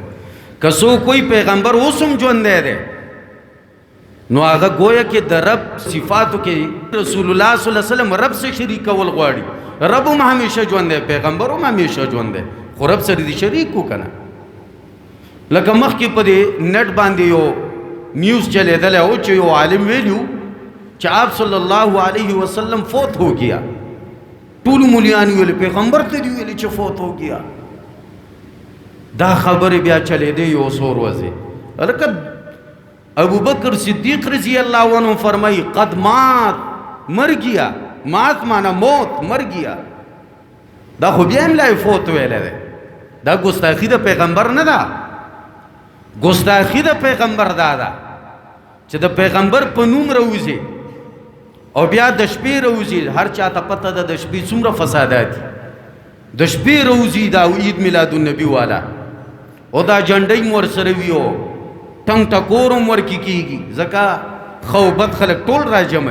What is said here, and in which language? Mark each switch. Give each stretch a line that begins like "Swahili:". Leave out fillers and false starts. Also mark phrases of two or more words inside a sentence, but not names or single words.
Pashto: که څوک کوئی پیغمبر اوس هم ژوندی دی نو هغه گویا کې د رب صفاتو کې رسول الله
Arabic: صلی الله علیه وسلم
Pashto: رب سره شریک کول غواړي. رب هم همیشه ژوندی پیغمبر هم همیشه ژوندی خو رب سره دې شریک وکنه. لکه مخکې په دې نټ باندې یو نیوز چلیدلی او چې یو عالم ویلو چې آپ
Arabic: صلی الله علیه وسلم
Urdu: فوت ہو گیا.
Pashto: ټولو مولیان ویل پیغمبر ته دې ویلي چې
Urdu: فوت ہو گیا.
Pashto: دا خبرې بیا چلیدې یو څو ورځې. هلکه ابو بکر صدیق
Arabic: رضی اللہ عنہ
Pashto: فرمائی
Arabic: قد مات
Urdu: مر گیا.
Pashto: مات مانا موت
Urdu: مر گیا.
Pashto: دا خو بیا هم لا فوت ویلی دی. دا ګستاخي د پیغمبر نه ده. ګستاخي د پیغمبر دا ده چې د پیغمبر په نوم راوځي او بیا د شپې راوځي. هر چا ته پته ده د شپې څومره فسادات دي. د شپې راوځي دا عید میلاد النبي والا او دا جنډۍ مو ورسره وي او ټنګ ټکور هم ورکې کېږي ځکه ښه بد خلک ټول را جمعوي.